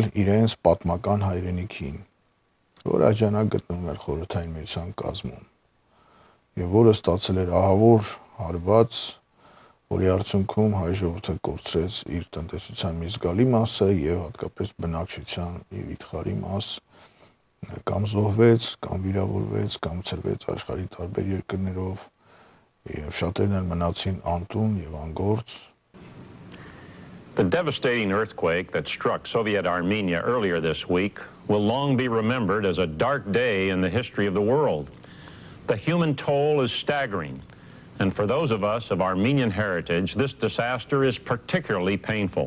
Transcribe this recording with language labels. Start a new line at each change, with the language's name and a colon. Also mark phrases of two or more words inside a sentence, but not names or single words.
Armenian: իրենց պատմական հայրենիքին, որը աջանակ գտնվում էր Խորհրդային Միության կազմում եւ որը ստացել էր ահավոր հարված, որի արդյունքում հայ ժողովուրդը կորցրեց իր տնտեսության մի զգալի մասը եւ հատկապես բնակչության մի վիթխարի մաս կամ զոհվեց, կամ վիրավորվեց, կամ ցրվեց աշխարհի տարբեր երկրներով եւ շատերն մնացին անտուն եւ անգործ։
English: The devastating earthquake that struck Soviet Armenia earlier this week will long be remembered as a dark day in the history of the world. The human toll is staggering. And for those of us of Armenian heritage, this disaster is particularly painful.